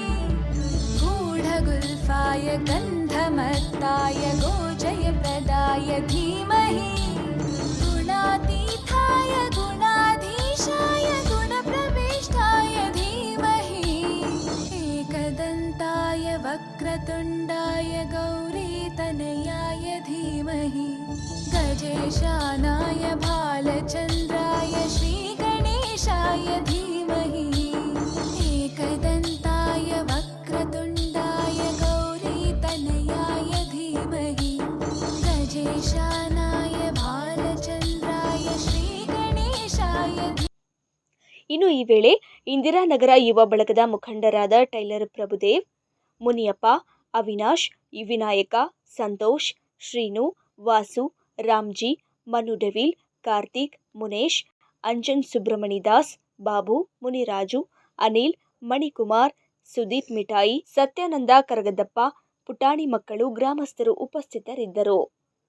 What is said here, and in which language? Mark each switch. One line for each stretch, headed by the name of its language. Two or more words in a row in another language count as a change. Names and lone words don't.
Sanskrit: गूढगुल्फाय गन्धमत्ताय गोजयप्रदाय धीमहि गुणातीताय गुणाधीशाय गुणप्रविष्टाय धीमहि एकदन्ताय वक्रतुण्डाय गौरीतनयाय धीमहि गजेशानाय भालचन्द्राय श्रीगणेशाय धीमहि एकदन्ताय वक्रतुण्डाय गौरीतनयाय धीमहि गजेशानाय भालचन्द्राय श्रीगणेशाय.
Kannada: ಇನ್ನು ಈ ವೇಳೆ ಇಂದಿರಾನಗರ ಯುವ ಬಳಗದ ಮುಖಂಡರಾದ ಟೈಲರ್ ಪ್ರಭುದೇವ್, ಮುನಿಯಪ್ಪ, ಅವಿನಾಶ್, ವಿನಾಯಕ, ಸಂತೋಷ್, ಶ್ರೀನು, ವಾಸು, ರಾಮ್ಜಿ, ಮನು ಡೆವಿಲ್, ಕಾರ್ತಿಕ್, ಮುನೇಶ್, ಅಂಜನ್ ಸುಬ್ರಮಣಿದಾಸ್, ಬಾಬು, ಮುನಿರಾಜು, ಅನಿಲ್, ಮಣಿಕುಮಾರ್, ಸುದೀಪ್ ಮಿಠಾಯಿ, ಸತ್ಯಾನಂದ ಕರಗದಪ್ಪ, ಪುಟಾಣಿ ಮಕ್ಕಳು ಗ್ರಾಮಸ್ಥರು ಉಪಸ್ಥಿತರಿದ್ದರು.